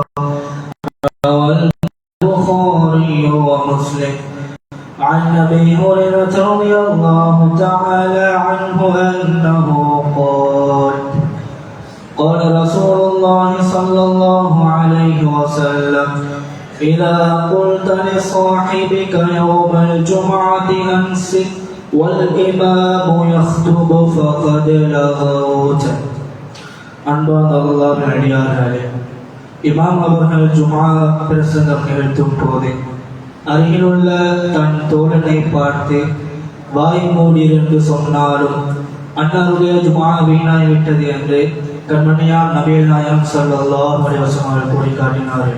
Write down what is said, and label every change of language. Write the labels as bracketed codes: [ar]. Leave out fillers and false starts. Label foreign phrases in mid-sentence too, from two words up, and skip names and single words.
[ar] روى البخاري ومسلم عن أبي هريرة رضي الله تعالى عنه أنه قال قال رسول الله صلى الله عليه وسلم إذا قلت لصاحبك يوم الجمعة أنصت والإمام يخطب فقد لغوت. [ta] அன்பான அல்லாஹ்வின் அடியார்களே, இமாம் அவர்கள் ஜும்ஆ பிரசங்கம் நிகழ்த்தும் போது அருகிலுள்ள தன் தோழனை பார்த்து வாய் மூடியிருந்து சொன்னாலும் அன்னாருடைய ஜும்ஆ வீணாய் விட்டது என்று கண்மணியார் நபிகள் நாயகம் [ar] صلى الله عليه وسلم [ta] அவர்கள் கூறி காட்டினார்கள்.